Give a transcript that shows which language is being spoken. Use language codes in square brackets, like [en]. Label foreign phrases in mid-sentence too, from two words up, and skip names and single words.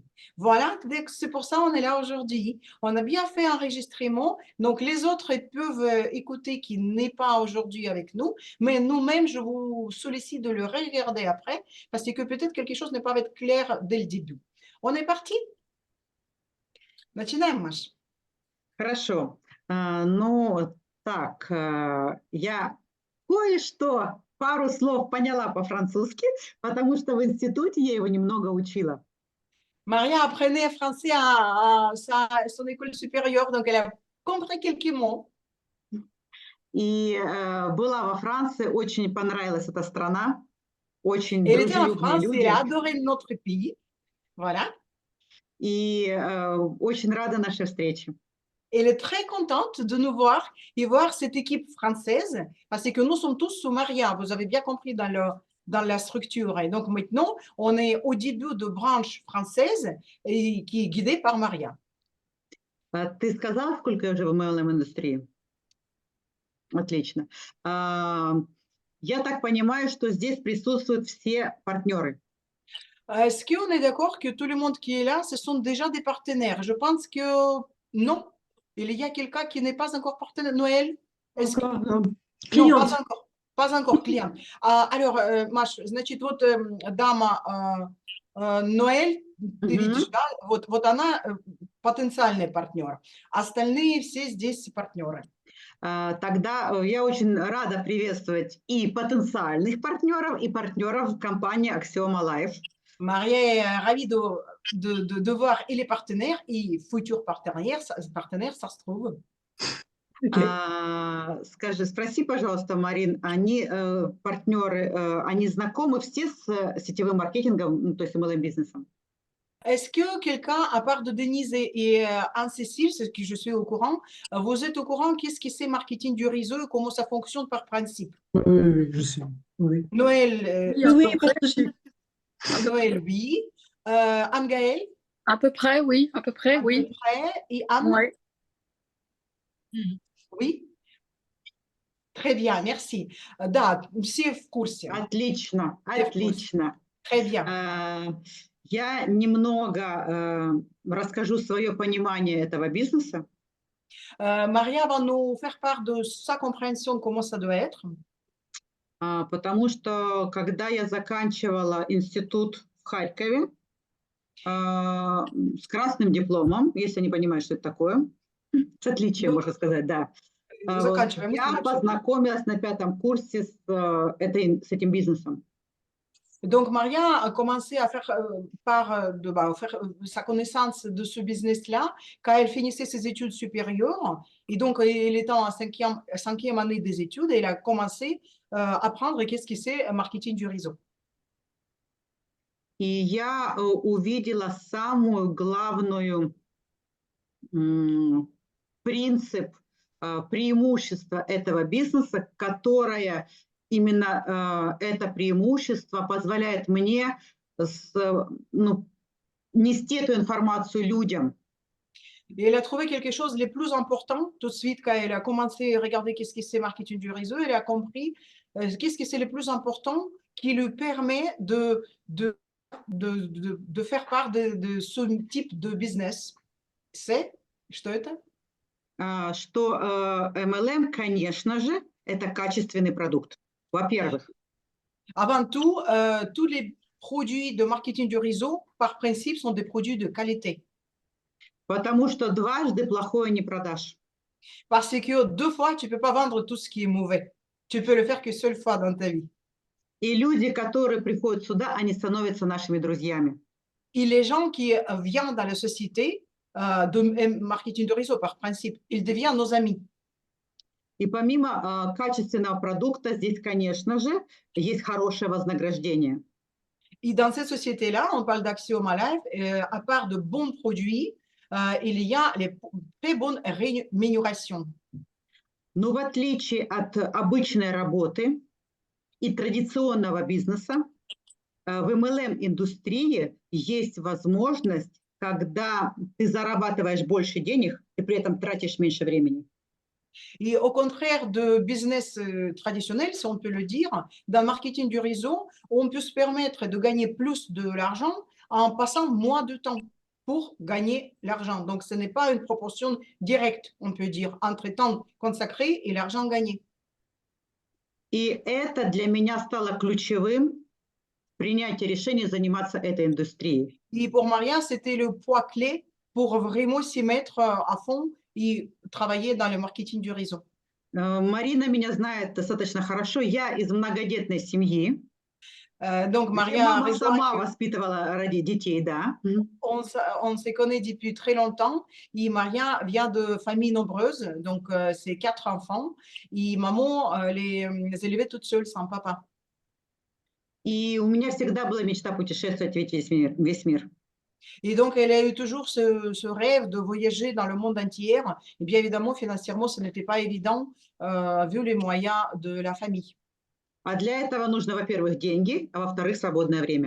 [fr] Voilà, c'est pour ça qu'on est là aujourd'hui. On a bien fait un enregistrement. Donc, les autres peuvent écouter qui n'est pas aujourd'hui avec nous. Mais nous-mêmes, je vous sollicite de le regarder après parce que peut-être quelque chose n'est pas clair dès le début. On est parti? [ru] Начинаем, Маш. Хорошо. Ну, так, я кое-что, пару слов поняла по-французски, потому что в институте я его немного учила. [fr] Maria apprenait français à son école supérieure, donc elle a compris quelques mots. [ru] И была во Франции, очень понравилась эта страна, очень [fr] Elle était en [ru] дружелюбные [fr] France, [ru] люди. [fr] elle a adoré notre pays. Voilà. [ru] И очень рада нашей встрече. [fr] Elle est très contente de nous voir et voir cette équipe française parce que nous sommes tous sous Maria. Vous avez bien compris dans la structure. Et donc maintenant, on est au début de branche française et qui est guidée par Maria. [ru] Ты сказала, сколько я уже в MLM-индустрии? Отлично. Я так понимаю, что здесь присутствуют все партнеры. [fr] Est-ce qu'on est d'accord que tout le monde qui est là, ce sont déjà des partenaires? Je pense que non. Il y a quelqu'un qui n'est pas encore partenaire. Noël? Encore, Non, cliente. pas encore. Pas encore, client. Alors, [ru] Маш, значит, вот дама Ноэль, ты видишь, да? Вот она потенциальный партнер. Остальные все здесь партнеры. Тогда я очень рада приветствовать и потенциальных партнеров, и партнеров компании Axioma Life. [fr] Maria est ravie de voir et les partenaires et futurs partenaires, ça se trouve. [ru] Скажи, спроси, пожалуйста, Марин, они партнеры, они знакомы все с сетевым маркетингом, то есть MLM-бизнесом? [fr] Est-ce que quelqu'un, à part de Denise et Anne-Cécile, c'est ce que je suis au courant, vous êtes au courant qu'est-ce que c'est marketing du réseau et comment ça fonctionne par principe? Oui, je sais. Oui. Noël, Oui, parce que j'ai- Noël, oui. Anne-Gaëlle? À peu près, oui. À peu près, À oui. peu près. Et Anne? Ouais. Oui. Très bien, merci. [ru] Да, все в курсе. Отлично, отлично. [fr] Très bien. [ru] Я немного расскажу свое понимание этого бизнеса. [fr] Maria va nous faire part de sa compréhension de comment ça doit être. [ru] Потому что, когда я заканчивала институт в Харькове с красным дипломом, если не понимаешь, что это такое, с отличием, можно сказать, да. Заканчиваем. Я познакомилась на 5-м курсе с этим бизнесом. [fr] Donc, Maria a commencé à faire, faire sa connaissance de ce business-là quand elle finissait ses études supérieures. Et donc, elle était en cinquième année des études et elle a commencé à apprendre qu'est-ce que c'est marketing du réseau. [ru] И я увидела самую главную принцип, преимущество этого бизнеса, которое именно это преимущество позволяет мне нести эту информацию людям. [fr] Et elle a trouvé quelque chose de plus important tout de suite quand elle a commencé à regarder qu'est-ce que c'est marketing du réseau. Elle a compris qu'est-ce que c'est le plus important qui lui permet de faire part de ce type de business. C'est, [ru] что это? Что MLM, конечно же, это качественный продукт. Во-первых. [fr] Avant tout, tous les produits de marketing du réseau, par principe, sont des produits de qualité. [ru] Потому что дважды плохое не продашь. [fr] Parce que deux fois, tu ne peux pas vendre tout ce qui est mauvais. Tu peux le faire que seule fois dans ta vie. [ru] И люди, которые приходят сюда, они становятся нашими друзьями. [fr] Et les gens qui viennent dans la société de marketing de réseau, par principe, ils deviennent nos amis. [ru] И помимо качественного продукта, здесь, конечно же, есть хорошее вознаграждение. [fr] Et dans cette société-là, on parle d'Axioma Life, à part de bons produits, il y a les très bonnes rémunérations. [ru] Но в отличие от обычной работы и традиционного бизнеса, в MLM-индустрии есть возможность, когда ты зарабатываешь больше денег и при этом тратишь меньше времени. [fr] Et au contraire de business traditionnel, si on peut le dire, dans le marketing du réseau, on peut se permettre de gagner plus de l'argent en passant moins de temps pour gagner l'argent. Donc, ce n'est pas une proportion directe, on peut dire, entre temps consacré et l'argent gagné. [ru] И это для меня стало ключевым в принятии решения заниматься этой индустрией. [fr] Et pour Maria, c'était le poids clé pour vraiment s'y mettre à fond и travailler dans le marketing du réseau. [ru] Марина меня знает достаточно хорошо. Я из многодетной семьи. [fr] Donc, Maria, [ru] мама сама воспитывала ради детей, да. [fr] On se connaît depuis très longtemps. Et Maria vient de familles nombreuses, donc c'est 4 enfants. Et maman les élevait toute seule, sans papa. [ru] И у меня всегда была мечта путешествовать весь мир. [fr] Et donc, elle a eu toujours ce rêve de voyager dans le monde entier. Et bien évidemment, financièrement, ce n'était pas évident vu les moyens de la famille. [ru] А для этого нужно, во-первых, деньги, а во-вторых, свободное время.